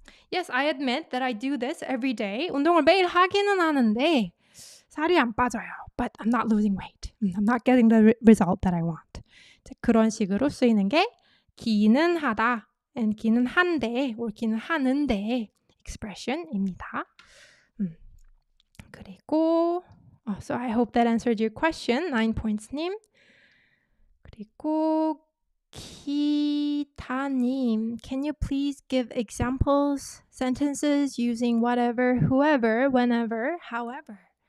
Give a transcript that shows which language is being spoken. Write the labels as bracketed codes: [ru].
[en] Yes, I admit that I do this every day. [ko] 운동을 매일 하기는 하는데 살이 안 빠져요. [en] But I'm not losing weight. I'm not getting the result that I want. [ko] 그런 식으로 쓰이는 게 기는 하다 and 기는 한데 or 기는 하는데 expression입니다. [en] 그리고 so I hope that answered your question. 9 points님. 그리고 기타님, can you please give examples, sentences using whatever, whoever, whenever, however?